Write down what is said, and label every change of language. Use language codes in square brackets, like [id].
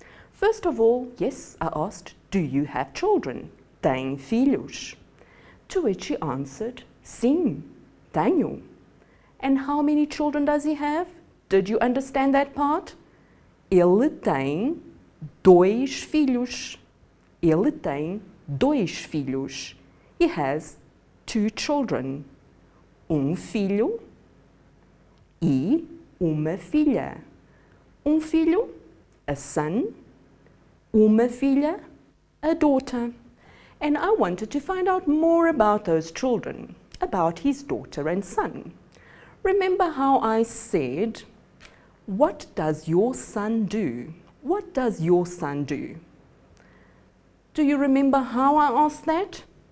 [en] First of all, yes, I asked, do you have children? [pt] Tem filhos? [en] To which he answered, [pt] sim, tenho. [en] And how many children does he have? Did you understand that part? [pt] Ele tem 2 filhos. Ele tem 2 filhos. [en] He has 2 children. [pt] filho e uma filha. [en] Filho, a son, [pt] uma filha, [en] a daughter. And I wanted to find out more about those children, about his daughter and son. Remember how I said, what does your son do? What does your son do? Do you remember how I asked that?